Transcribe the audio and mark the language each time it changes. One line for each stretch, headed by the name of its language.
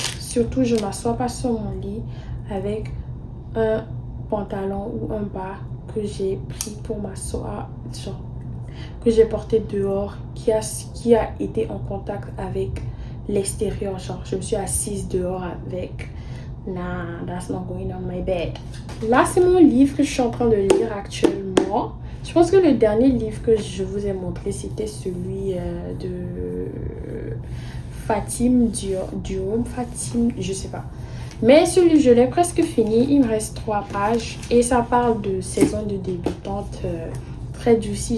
French: Surtout, je m'assois pas sur mon lit avec un pantalon ou un bas que j'ai pris pour m'asseoir, genre que j'ai porté dehors, qui a été en contact avec l'extérieur. Genre, je me suis assise dehors avec.
English: Nah, that's not going on my bed.
French: Là, c'est mon livre que je suis en train de lire actuellement. Je pense que le dernier livre que je vous ai montré, c'était celui de Fatim Diom. Fatim, je sais pas. Mais celui, je l'ai presque fini. Il me reste 3 pages. Et ça parle de saison de débutante. Très juicy.